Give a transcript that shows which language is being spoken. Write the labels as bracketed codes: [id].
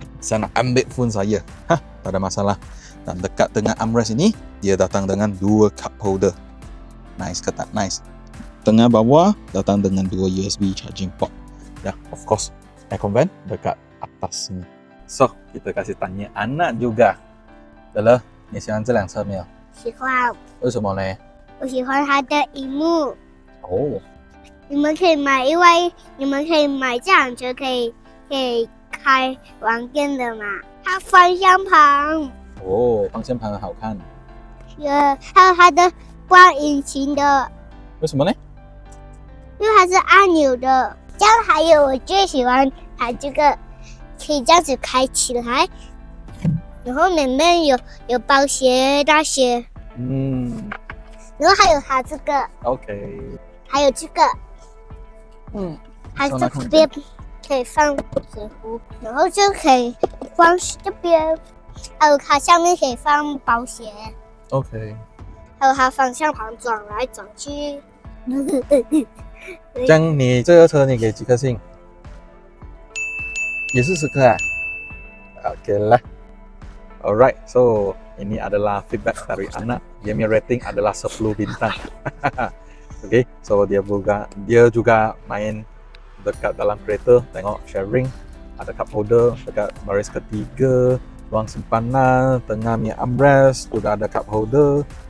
[ms] saya nak ambil phone saya. Tak ada masalah. Dan dekat tengah armrest ini, dia datang dengan 2 cup holder. Nice ke tak? Nice. Tengah bawah datang dengan 2 USB charging port. Ya, [en] of course, [ms] aircon vent dekat atas ni. So, kita kasih tanya anak juga. [zh] 得了，你喜欢这辆车没有？喜欢，为什么呢？我喜欢它的荧幕。哦，你们可以买，因为你们可以买这辆车，可以开玩电的嘛。它方向盘，哦，方向盘很好看。还有它的关引擎的，为什么呢？因为它是按钮的。这样还有我最喜欢它这个，可以这样子开起来，然后里面有包鞋那些，然后还有它这个， OK，还有这个，它这边可以放水壶，然后就可以放这边，还有它下面可以放包鞋， OK，还有它方向盘转来转去。这样你这个车你给几颗星？也是10颗啊？OK lah. [ms] Alright, so ini adalah feedback dari anak. Dia punya rating adalah 10 bintang. Okay, so dia juga main dekat dalam kereta, tengok sharing, ada cup holder dekat baris ketiga, ruang simpanan, tengah punya armrest juga ada cup holder.